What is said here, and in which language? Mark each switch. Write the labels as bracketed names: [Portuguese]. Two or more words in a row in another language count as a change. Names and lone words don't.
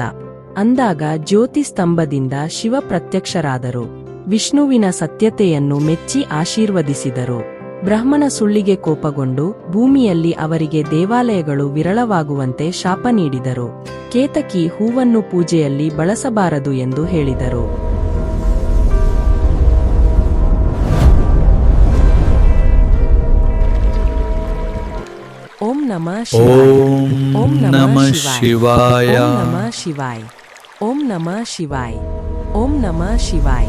[Kannada] ಅಂದಾಗ ಜ್ಯೋತಿ ಸ್ತಂಭದಿಂದ ಶಿವ ಪ್ರತ್ಯಕ್ಷರಾದರು. ವಿಷ್ಣುವಿನ ಸತ್ಯತೆಯನ್ನು ಮೆಚ್ಚಿ ಆಶೀರ್ವದಿಸಿದರು. ಬ್ರಹ್ಮನ ಸುಳ್ಳಿಗೆ ಕೋಪಗೊಂಡು ಭೂಮಿಯಲ್ಲಿ ಅವರಿಗೆ ದೇವಾಲಯಗಳು ವಿರಳವಾಗುವಂತೆ ಶಾಪ ನೀಡಿದರು. ಕೇತಕಿ ಹೂವನ್ನು ಪೂಜೆಯಲ್ಲಿ ಬಳಸಬಾರದು ಎಂದು ಹೇಳಿದರು. [Sanskrit] ಓಂ ನಮಃ ಶಿವಾಯ. ಓಂ ನಮಃ ಶಿವಾಯ. ಓಂ ನಮಃ ಶಿವಾಯ. ಓಂ ನಮಃ ಶಿವಾಯ. ಓಂ ನಮಃ ಶಿವಾಯ.